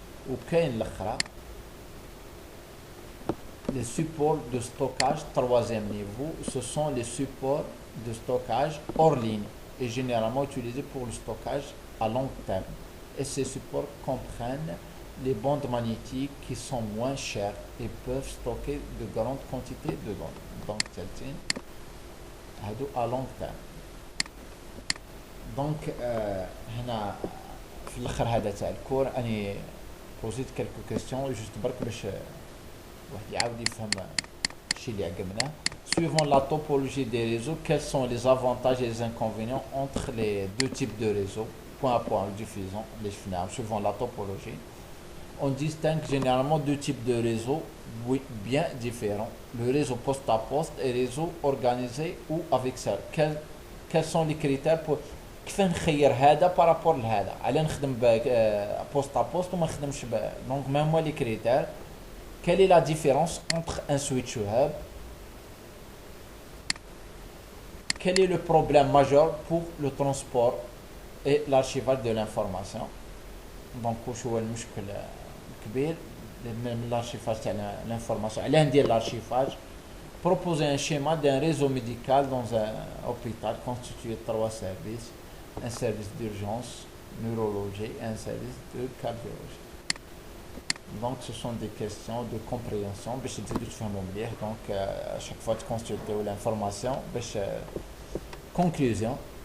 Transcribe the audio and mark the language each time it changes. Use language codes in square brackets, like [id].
[ar] وكاين الأخرى [fr] les supports de stockage troisième niveau, ce sont les supports de stockage hors ligne et généralement utilisés pour le stockage à long terme. Et ces supports comprennent les bandes magnétiques qui sont moins chères et peuvent stocker de grandes quantités de données. Donc, c'est à long terme. [ar] Donc, هنا في الآخر هذا تاع الكور أني [fr] posé quelques questions juste [ar] برك باش واحد يعاود يفهم الشيء اللي عقبناه. [fr] Suivant la topologie des réseaux, quels sont les avantages et les inconvénients entre les deux types de réseaux? Point à point, diffusion, les FNAM, suivant la topologie. On distingue généralement deux types de réseaux bien différents. Le réseau poste à poste et le réseau organisé ou avec ça. Quels sont les critères pour [ar] كيف نخير هذا [fr] par rapport لهذا؟ [ar] على نخدم [fr] poste à poste [ar] وما نخدمش [fr] donc même moi les critères. Quelle est la différence entre un switch hub? Quel est le problème majeur pour le transport et l'archivage de l'information? [ar] Donc واش هو المشكل الكبير من l'archivage تاع l'information؟ علاه ندير l'archivage? [fr] Proposer un schéma d'un réseau médical dans un hôpital constitué de 3 services, un service d'urgence, neurologie et un service de cardiologie. Donc ce sont des questions de compréhension [ar] باش تزيدوا تفهموا مليح. [fr] Donc à chaque fois de consulter l'information [ar] باش [fr] conclusion.